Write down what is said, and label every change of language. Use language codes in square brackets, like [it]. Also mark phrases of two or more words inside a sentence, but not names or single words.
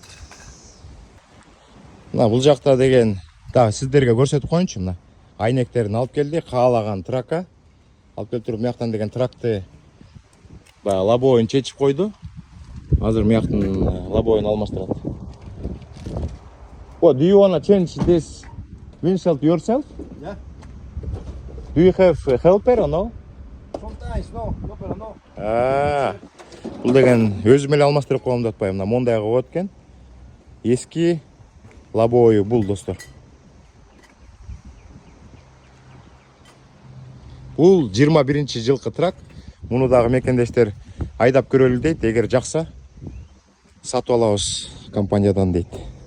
[ky] Мына бул жакта деген дагы сиздерге көрсөтүп коеюнчу, мына айнектерин алып келди, каалаган тракка. Алып келип туруп, мыяктан деген тракты баягы лобоюн чечип койду. Азыр мыяктын лобоюн алмаштырат. [en] What, do you wanna change this windshield yourself? Yeah. Do you have a helper or no? Sometimes no, but no. [ky] Бул деген өзүм эле алмаштырып коем деп атпайбы, мына мондайга коет экен. Эски лобою бул, достор. Бул 21-жылкы трак. Муну дагы мекендештер айдап көрөлү дейт. Эгер жакса сатып алабыз компаниядан дейт.